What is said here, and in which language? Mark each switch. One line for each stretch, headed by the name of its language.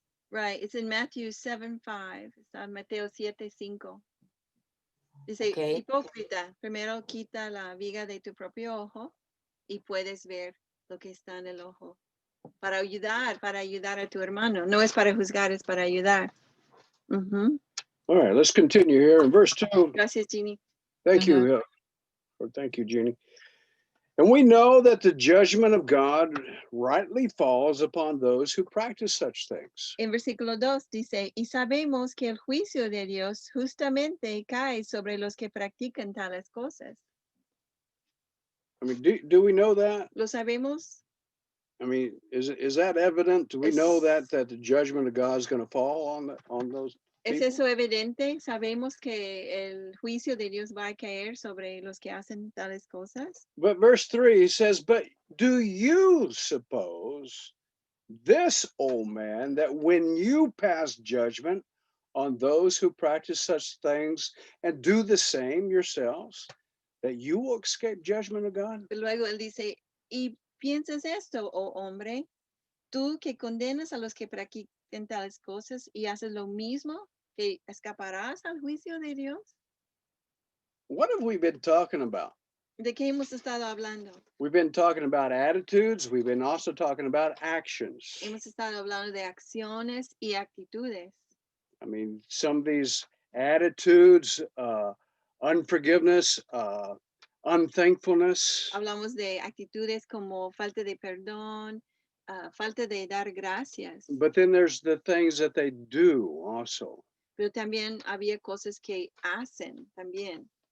English: Right. It's in Matthew 7:5.
Spanish: Está en Mateo 7:5. Dice,
English: Okay.
Spanish: hipócrita, primero quita la viga de tu propio ojo y puedes ver lo que está en el ojo. Para ayudar a tu hermano. No es para juzgar, es para ayudar. Ujú.
English: All right, let's continue here in verse 2.
Spanish: Gracias, Jeannie.
English: Thank you. Thank you, Jeannie. And we know that the judgment of God rightly falls upon those who practice such things.
Spanish: En versículo 2 dice, y sabemos que el juicio de Dios justamente cae sobre los que practican tales cosas.
English: I mean, do we know that?
Spanish: ¿Lo sabemos?
English: I mean, is that evident? Do we know
Spanish: Es-
English: that the judgment of God is going to fall on those
Spanish: ¿Es
English: people?
Spanish: eso evidente? ¿Sabemos que el juicio de Dios va a caer sobre los que hacen tales cosas?
English: But verse 3 says, but do you suppose this, old man, that when you pass judgment on those who practice such things and do the same yourselves, that you will escape judgment of God?
Spanish: Luego él dice, y piensas esto, oh hombre, tú que condenas a los que practican tales cosas y haces lo mismo, que escaparás al juicio de Dios.
English: What have we been talking about?
Spanish: ¿De qué hemos estado hablando?
English: We've been talking about attitudes. We've been also talking about actions.
Spanish: Hemos estado hablando de acciones y actitudes.
English: I mean, some of these attitudes, unforgiveness, unthankfulness.
Spanish: Hablamos de actitudes como falta de perdón, falta de dar gracias.
English: But then there's the things that they do also.
Spanish: Pero también había cosas que hacen también.